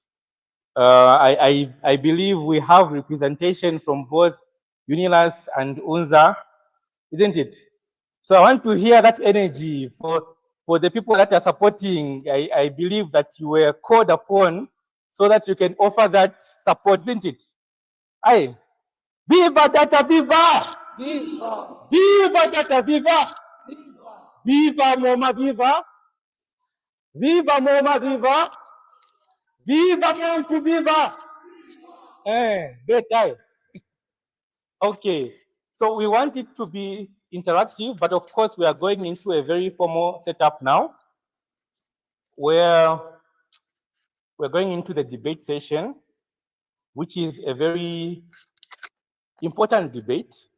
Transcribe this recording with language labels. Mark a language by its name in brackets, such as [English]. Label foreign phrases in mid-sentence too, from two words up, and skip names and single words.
[English] I believe we have representation from both UNILUS and UNZA, isn't it? So I want to hear that energy for the people that are supporting. I believe that you were called upon so that you can offer that support, isn't it? Aye. Viva Data Viva! Viva! Viva Data Viva! Viva Moma Viva! Viva Moma Viva! Viva Monku Viva! Better. Okay. So we want it to be interactive, but of course we are going into a very formal setup now, where we're going into the debate session, which is a very important debate.